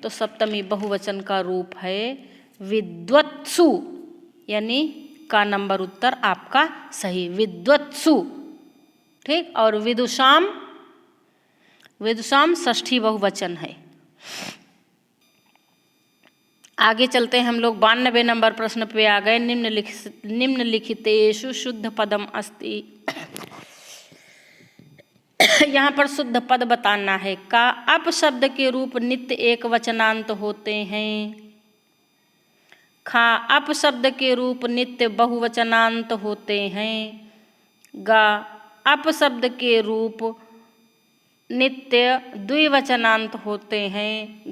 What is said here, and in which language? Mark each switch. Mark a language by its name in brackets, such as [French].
[Hindi] तो सप्तमी बहुवचन का रूप है विद्वत्सु, यानी का नंबर उत्तर आपका सही, विद्वत्सु। ठीक, और विदुषाम, विदुषाम षष्ठी बहुवचन है। आगे चलते हैं हम लोग 92 नंबर प्रश्न पे आ गए। [Sanskrit] निम्नलिखितेषु शुद्ध पदम अस्ति। [Hindi] यहाँ पर शुद्ध पद बताना है। का अप शब्द के रूप नित्य एक वचनांत होते हैं। खा अप शब्द के रूप नित्य बहुवचनांत होते हैं। गा अप शब्द के रूप नित्य द्विवचनांत होते हैं।